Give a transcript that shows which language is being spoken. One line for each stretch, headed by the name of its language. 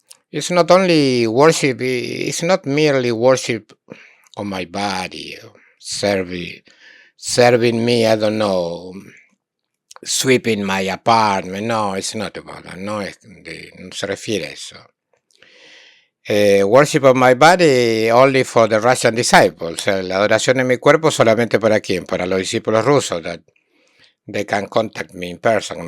English: It's not only worship, it's not merely worship of my body, serving me, I don't know, sweeping my apartment. No, it's not about that.
Spanish: No se refiere a eso.
English: Worship of my body only for the Russian disciples.
Spanish: La adoración de mi cuerpo solamente para quién? Para los discípulos rusos.
English: That they can contact me in person.